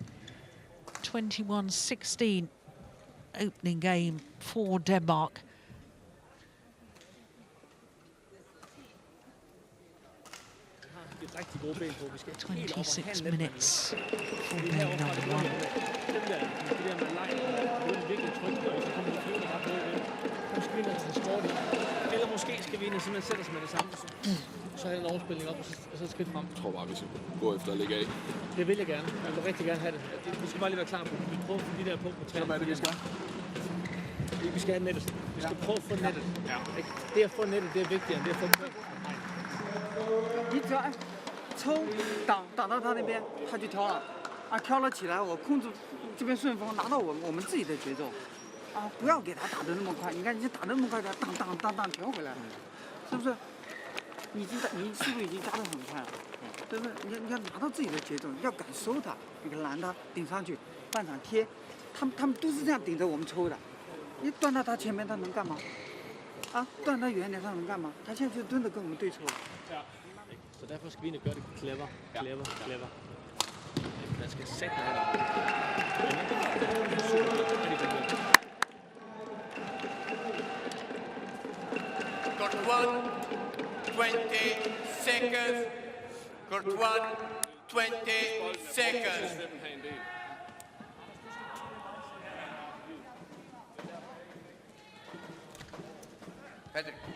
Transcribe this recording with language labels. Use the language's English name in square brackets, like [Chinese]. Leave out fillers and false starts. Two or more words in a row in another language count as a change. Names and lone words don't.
[English] 21-16 opening game for Denmark. 26 minutes for game number 1. [Danish] Eller måske skal vi ind og simpelthen sætte os med det samme. Så er der en overspilning op, og så skridt frem. Jeg tror bare, vi skal gå efter at lægge af. Det vil jeg gerne. Jeg vil rigtig gerne have det. Vi skal bare lige være klar på. Vi prøver at få de der på træning. Hvad er det, vi skal? Vi skal have nettet. Vi skal prøve at få nettet. Ja. Det at få nettet, det er vigtigere end det at få på. [Chinese] 一挑抽挡到他那边，他就挑了，啊挑了起来，我控制这边顺风，拿到我们自己的节奏，啊不要给他打得那么快，你看你打得那么快，他当调回来了，是不是？你速度已经加得很快了，对不对？你要拿到自己的节奏，要敢收他，你看拦他顶上去，半场贴，他们都是这样顶着我们抽的，你断到他前面他能干嘛？啊，断他远点他能干嘛？他现在就蹲着跟我们对抽。 [Danish] Så derfor skal vi ind og gøre det clever. Man skal sætte noget der. [English] Got 20 seconds. Got 20 seconds. Patrick.